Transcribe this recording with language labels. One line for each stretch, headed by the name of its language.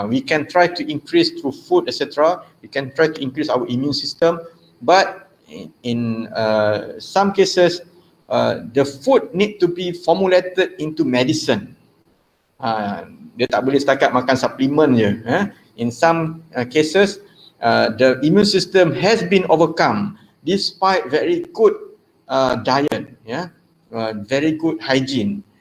English: We can try to increase through food, etc. We can try to increase our immune system, but in some cases, the food need to be formulated into medicine.
Malay: Dia tak boleh setakat makan suplemen je.
English: In some cases, the immune system has been overcome despite very good diet, very good hygiene.